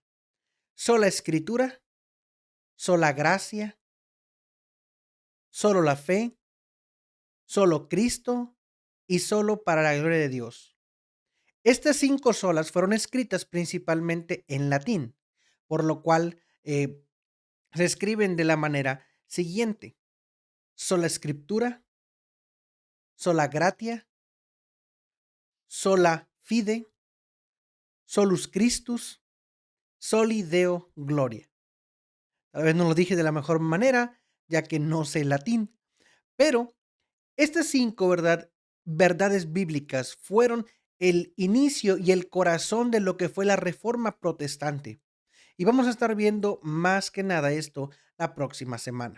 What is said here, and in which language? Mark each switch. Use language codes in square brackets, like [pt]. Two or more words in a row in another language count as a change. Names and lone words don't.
[es] Sola escritura, sola gracia, solo la fe, solo Cristo y solo para la gloria de Dios. Estas 5 solas fueron escritas principalmente en latín, por lo cual se escriben de la manera siguiente: sola escritura, [la] sola gratia, sola fide, solus Christus, soli Deo gloria. [es] Tal vez no lo dije de la mejor manera, ya que no sé latín, pero estas 5, ¿verdad?, verdades bíblicas fueron el inicio y el corazón de lo que fue la Reforma Protestante. Y vamos a estar viendo más que nada esto la próxima semana.